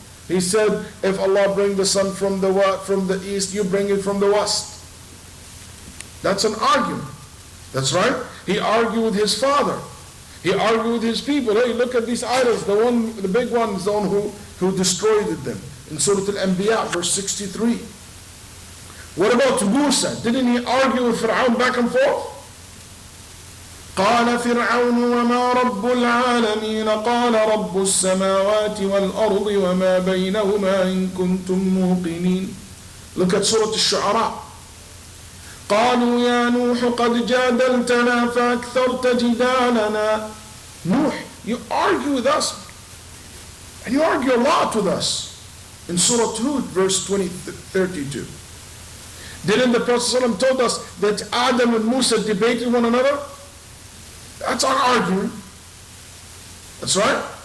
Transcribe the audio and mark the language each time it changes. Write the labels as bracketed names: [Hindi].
[English] He said, if Allah bring the sun from the east, you bring it from the west. That's an argument. That's right. He argued with his father. He argued with his people. Hey, look at these idols. The big one is the one who destroyed them. In Surah Al-Anbiya, verse 63. What about Musa? Didn't he argue with Fir'aun back and forth? [Arabic] قال فرعون وما رب العالمين قال رب السماوات والأرض وما بينهما إن كنتم موقنين. [English] Look at Surah Al-Shu'ara. [Arabic] قالوا يا نوح قد جادلتنا فأكثرت جدالنا. Nuh, [English] You argue with us. And you argue a lot with us. In Surah Hud, verse 32. Didn't the Prophet ﷺ told us that Adam and Musa debated one another? That's our argument. That's right.